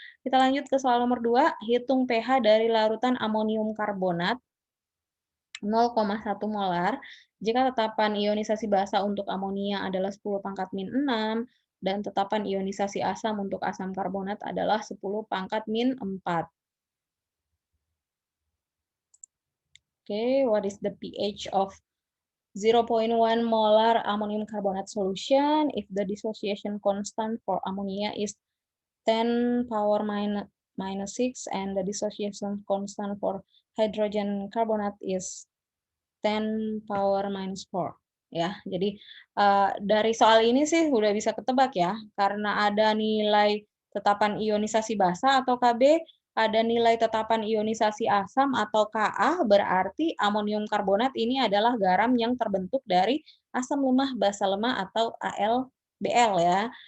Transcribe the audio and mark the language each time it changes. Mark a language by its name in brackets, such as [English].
[Indonesian] Kita lanjut ke soal nomor 2, hitung pH dari larutan amonium karbonat 0,1 molar jika tetapan ionisasi basa untuk amonia adalah 10 pangkat min 6 dan tetapan ionisasi asam untuk asam karbonat adalah 10 pangkat min 4. [English] Okay, what is the pH of 0.1 molar ammonium carbonate solution if the dissociation constant for ammonia is 10 power minus 6 and the dissociation constant for hydrogen carbonate is 10 power minus 4. [Indonesian] Ya, jadi dari soal ini sih udah bisa ketebak ya, karena ada nilai tetapan ionisasi basa atau Kb, ada nilai tetapan ionisasi asam atau Ka, berarti amonium karbonat ini adalah garam yang terbentuk dari asam lemah basa lemah atau AlBl ya.